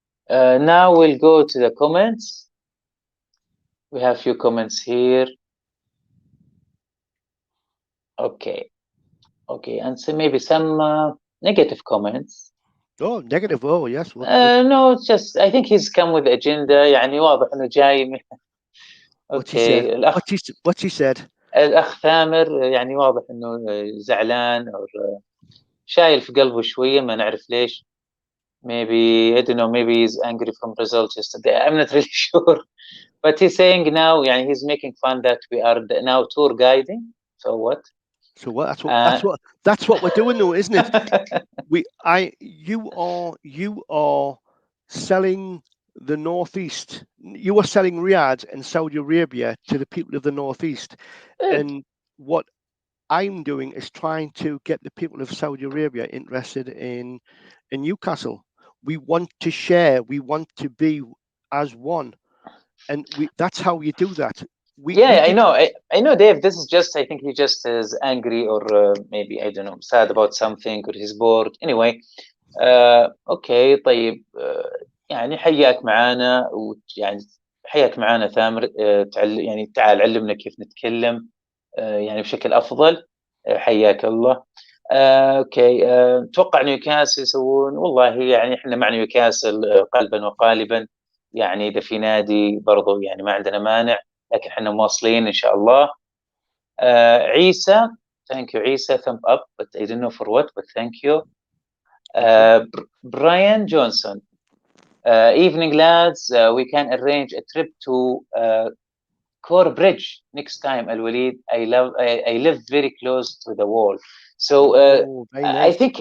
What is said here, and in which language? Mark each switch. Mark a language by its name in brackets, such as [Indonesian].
[English] Now we'll go to the comments. We have few comments here. Okay, and so maybe some negative comments. Oh, negative. Oh, yes. No, it's just I think he's come with agenda. [Arabic] يعني واضح إنه جاي. [English] Okay. What's he said? [Arabic] الأخ ثامر يعني واضح إنه زعلان أو شايل في قلبه شوية، ما نعرف ليش. [English] Maybe I don't know. Maybe he's angry from results yesterday. I'm not really sure. But he's saying now, [Arabic] يعني [English] he's making fun that we are now tour guiding. So what? So what? That's what we're doing, though, isn't it? You are selling the Northeast. You are selling Riyadh and Saudi Arabia to the people of the Northeast, and what I'm doing is trying to get the people of Saudi Arabia interested in Newcastle. We want to share. We want to be as one, and that's how you do that. I know, Dave. This is just, I think he just is angry or maybe, I don't know, sad about something or he's bored. Anyway, okay, [Arabic] طيب. يعني حياك معانا، ويعني حياك معانا ثامر. يعني تعال علمنا كيف نتكلم يعني بشكل أفضل. حياك الله. اوكي. اتوقع نيوكاسل يسوون، والله يعني احنا مع نيوكاسل قلبا وقالبا. يعني اذا في نادي برضو يعني ما عندنا مانع، لكن احنا مواصلين ان شاء الله. عيسى، [English] thank you [Arabic] عيسى. [English] ثumb up but I don't know for what, but thank you. Brian Johnson, evening lads. We can arrange a trip to Core Bridge next time, Alwaleed. I live very close to the wall. So nice.